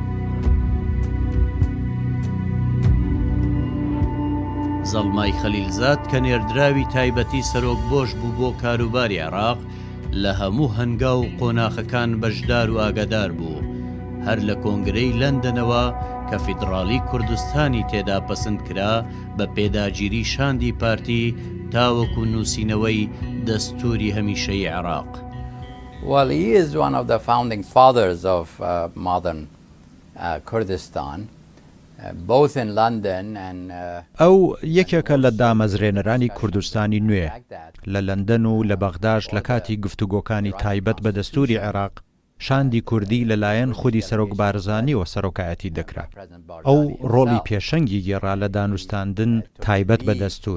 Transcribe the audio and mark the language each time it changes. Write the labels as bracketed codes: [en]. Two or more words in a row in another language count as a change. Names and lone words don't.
[ckb] زەڵمای خەلیلزاد کە نێردراوی تایبەتی سەرۆک بۆش بوو بۆ کاروباری عێراق لە هەموو هەنگاو و قۆناخەکان بەشدار و ئاگادار بوو، هەر لە کۆنگرەی لەندەنەوە کە فیدراڵی کوردستانی تێدا پەسەند کرا بە پێداگیری شاندی پارتی تاوەکو نووسینەوەی دەستوری هەمیشەی عێراق. [en] Well, he is one of the founding fathers of modern Kurdistan. Both in London and [ckb] ئەو یەکێکە لە دامەزرێنەرانی کوردستانی نوێ لە لەندەن و لە بەغداش لە کاتی گفتوگۆکانی تایبەت بە دەستوری عێراق شاندی کوردی لەلایەن خودی سەرۆک بارزانی و سەرۆکایەتی دەکرا. ئەو ڕۆڵی پێشەنگی گێڕا لە دانوستاندن تایبەت بە دەستور.